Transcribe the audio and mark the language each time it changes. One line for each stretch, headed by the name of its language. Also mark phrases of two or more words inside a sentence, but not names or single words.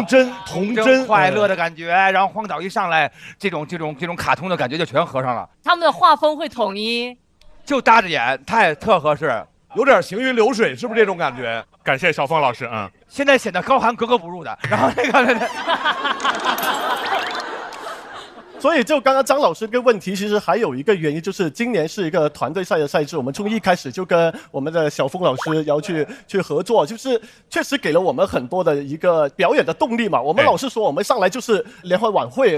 Chinese: 童真、快樂的感覺，然後荒島一上來，這種卡通的感覺就全合上了。他們的畫風會統一，就搭着演，特合適。有點行雲流水，是不是這種感覺？感謝小鳳老師，現在顯得高寒格格不入的，然後那個，所以就刚刚张老师这个问题，其实还有一个原因，就是今年是一个团队赛的赛制，我们从一开始就跟我们的小峰老师要去合作，就是确实给了我们很多的一个表演的动力嘛。我们老是说我们上来就是联欢晚会，